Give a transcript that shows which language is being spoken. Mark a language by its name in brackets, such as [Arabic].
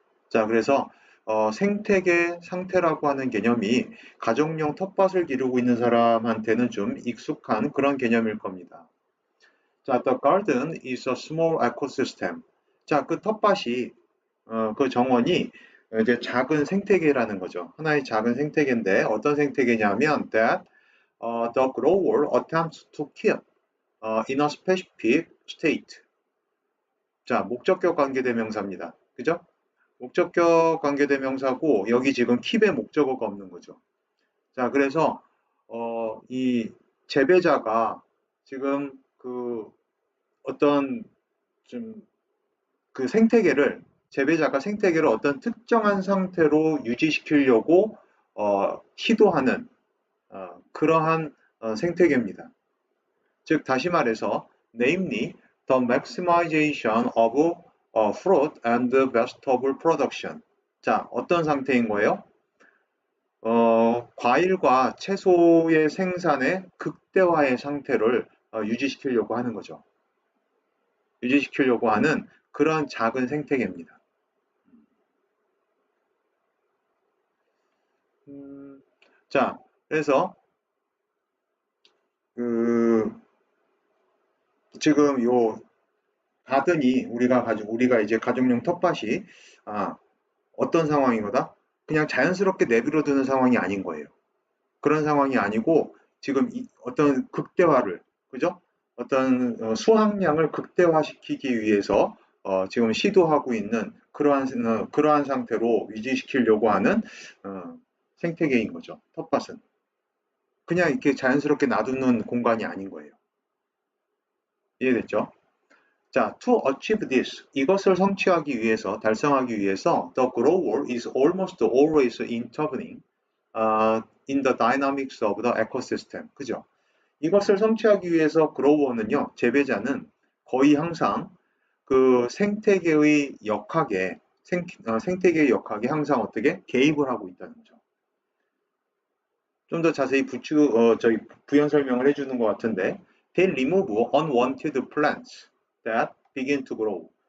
[Korean] 자, 그래서 생태계 상태라고 하는 개념이 가정용 텃밭을 기르고 있는 사람한테는 좀 익숙한 그런 개념일 겁니다. [English] 자, the garden is a small ecosystem. [Korean] 자, 그 텃밭이 그 정원이 이제 작은 생태계라는 거죠. 하나의 작은 생태계인데 어떤 생태계냐면 [English] that the grower attempts to keep in a specific state. [Korean] 자, 목적격 관계대명사입니다. 그죠? 목적격 관계대명사고 여기 지금 keep의 목적어가 없는 거죠. 자, 그래서 이 재배자가 지금 어떤 좀 생태계를 재배자가 생태계를 어떤 특정한 상태로 유지시키려고 시도하는 그러한 생태계입니다. 즉 다시 말해서 [English] namely the maximization of fruit and vegetable production. [Korean] 자, 어떤 상태인 거예요? 과일과 채소의 생산의 극대화의 상태를 유지시키려고 하는 거죠. 유지시키려고 하는 그런 작은 생태계입니다. 자, 그래서 지금 요 가든이 우리가 이제 가정용 텃밭이 어떤 상황인 거다? 그냥 자연스럽게 내버려 두는 상황이 아닌 거예요. 그런 상황이 아니고 지금 어떤 극대화를 그죠? 어떤 수확량을 극대화시키기 위해서 지금 시도하고 있는 그러한 상태로 유지시키려고 하는 생태계인 거죠. 텃밭은 그냥 이렇게 자연스럽게 놔두는 공간이 아닌 거예요. 이해됐죠? [English] 자, to achieve this, [Korean] 이것을 성취하기 위해서, 달성하기 위해서, [English] the grower is almost always intervening in the dynamics of the ecosystem. [Korean] 그죠? 이것을 성취하기 위해서 grower는요, 재배자는 거의 항상 그 생태계의 역학에, 생태계의 역학에 항상 어떻게 개입을 하고 있다는 거죠. 좀 더 자세히 저희 부연 설명을 해주는 것 같은데, [English] they remove unwanted plants that begin to grow.